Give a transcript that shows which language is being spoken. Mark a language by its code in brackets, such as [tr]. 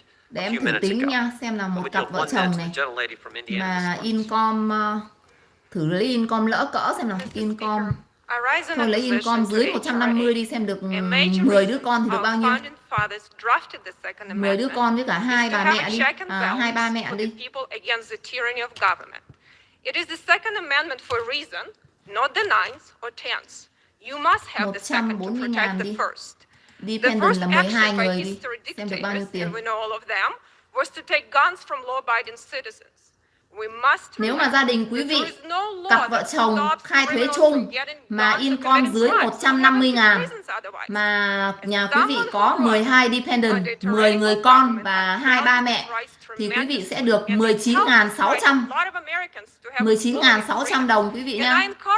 [vi] Để em thử tính nha, xem là một cặp vợ chồng này mà income, thử lấy income lỡ cỡ xem nào, income thôi lấy income dưới 150 đi xem được 10 đứa con thì được bao nhiêu. 10 đứa con với cả 2 bà mẹ đi, 2 ba mẹ đi. [en] It is the Second Amendment for a reason, not the ninth or tenth. You must have the second to protect the first. [vi] Dependent là 12 người đi, xem được bao nhiêu tiền. [en] And we know all of them was to take guns from law-abiding citizens. [vi] Nếu mà gia đình quý vị, cặp vợ chồng khai thuế chung mà income dưới 150.000, mà nhà quý vị có 12 dependent, 10 người con và 2 ba mẹ, thì quý vị sẽ được 19.600 đồng quý vị nha.